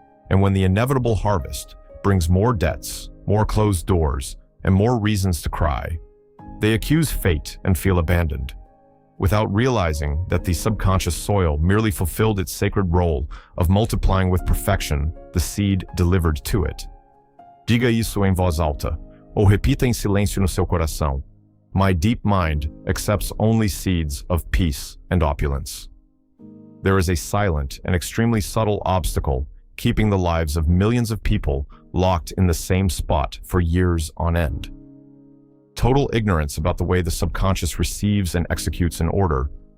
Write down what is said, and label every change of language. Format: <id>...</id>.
<en>And when the inevitable harvest brings more debts, more closed doors, and more reasons to cry, they accuse fate and feel abandoned, without realizing that the subconscious soil merely fulfilled its sacred role of multiplying with perfection the seed delivered to it.</en> <pt>Diga isso em voz alta, ou repita em silêncio no seu coração.</pt> <en>My deep mind accepts only seeds of peace and opulence. There is a silent and extremely subtle obstacle keeping the lives of millions of people locked in the same spot for years on end. Total ignorance about the way the subconscious receives and executes an order.</en>